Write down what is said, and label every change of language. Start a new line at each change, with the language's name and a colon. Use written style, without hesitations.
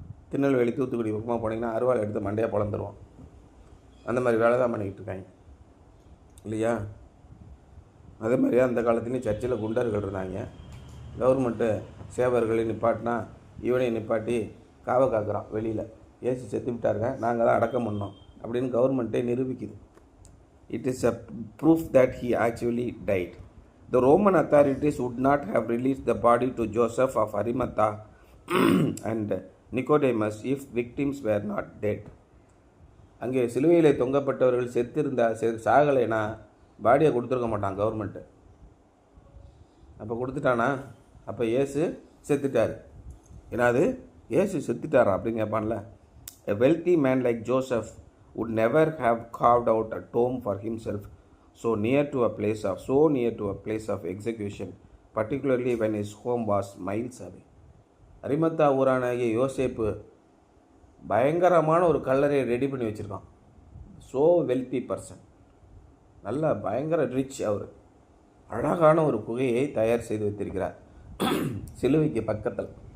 Tamil: திருநெல்வேலி தூத்துக்குடி பக்கமாக போனீங்கன்னா அருவாள் எடுத்து மண்டையாக பொழந்துருவோம். அந்த மாதிரி வேலை தான் பண்ணிக்கிட்டு இருக்காங்க இல்லையா? அதே மாதிரியா அந்த காலத்துலேயும் சர்ச்சில் குண்டர்கள் இருந்தாங்க. கவர்மெண்ட்டு சேவர்களை நிப்பாட்டினா இவனை நிப்பாட்டி காவை காக்குறான் வெளியில். ஏசி செத்து விட்டாருங்க, நாங்கள் தான் அடக்கம் பண்ணோம் அப்படின்னு கவர்மெண்ட்டே நிரூபிக்குது.
English: It is a proof that he actually died. The Roman authorities would not have released the body to Joseph of Arimathea and Nicodemus if victims were not dead.
Tamil: அங்கே சிலுவையில் தொங்கப்பட்டவர்கள் செத்திருந்தா சாகலைனா பாடியை கொடுத்துருக்க மாட்டான் கவர்மெண்ட்டு. அப்போ கொடுத்துட்டானா? அப்போ ஏசு செத்துட்டார். ஏன்னா அது ஏசு செத்துட்டாரா அப்படின்னு கேட்பான்ல.
English: A wealthy man like Joseph would never have carved out a tomb for himself so near to a place of execution, particularly when his home was miles away.
Tamil: அரிமத்தா ஊரானாகிய யோசேப்பு பயங்கரமான ஒரு கல்லறையை ரெடி பண்ணி வச்சுருக்கான்.
English: so wealthy person,
Tamil: நல்ல பயங்கர
English: rich
Tamil: அவர். அழகான ஒரு குகையை தயார் செய்து வைத்திருக்கிறார் சிலுவைக்கு பக்கத்தில்.